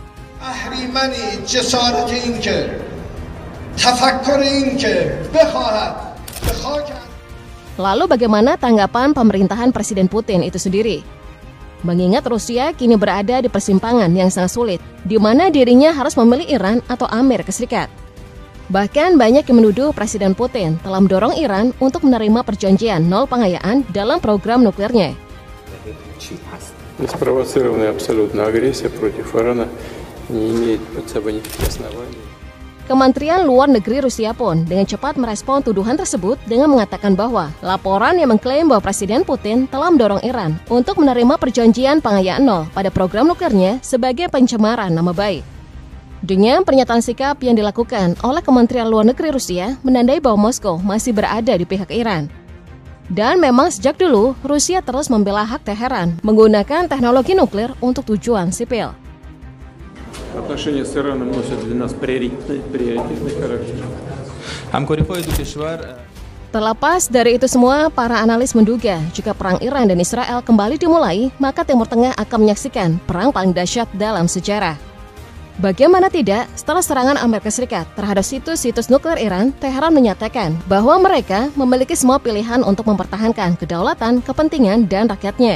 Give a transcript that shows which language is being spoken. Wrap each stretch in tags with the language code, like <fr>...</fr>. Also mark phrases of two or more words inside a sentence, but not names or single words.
<id>Lalu bagaimana tanggapan pemerintahan Presiden Putin itu sendiri? Mengingat Rusia kini berada di persimpangan yang sangat sulit, di mana dirinya harus memilih Iran atau Amerika Serikat. Bahkan banyak yang menuduh Presiden Putin telah mendorong Iran untuk menerima perjanjian nol pengayaan dalam program nuklirnya.</id> <ru>Неспровоцированная абсолютно агрессия против Ирана не имеет под собой никаких оснований.</ru> <id>Kementerian Luar Negeri Rusia pun dengan cepat merespon tuduhan tersebut dengan mengatakan bahwa laporan yang mengklaim bahwa Presiden Putin telah mendorong Iran untuk menerima perjanjian pengayaan nol pada program nuklirnya sebagai pencemaran nama baik. Dengan pernyataan sikap yang dilakukan oleh Kementerian Luar Negeri Rusia menandai bahwa Moskow masih berada di pihak Iran. Dan memang sejak dulu Rusia terus membela hak Teheran menggunakan teknologi nuklir untuk tujuan sipil.</id> <ru>Отношения с Ираном носят для нас приоритетный характер.</ru> <id>Terlepas dari itu semua, para analis menduga jika perang Iran dan Israel kembali dimulai, maka Timur Tengah akan menyaksikan perang paling dahsyat dalam sejarah. Bagaimana tidak, setelah serangan Amerika Serikat terhadap situs-situs nuklir Iran, Teheran menyatakan bahwa mereka memiliki semua pilihan untuk mempertahankan kedaulatan, kepentingan, dan rakyatnya.</id>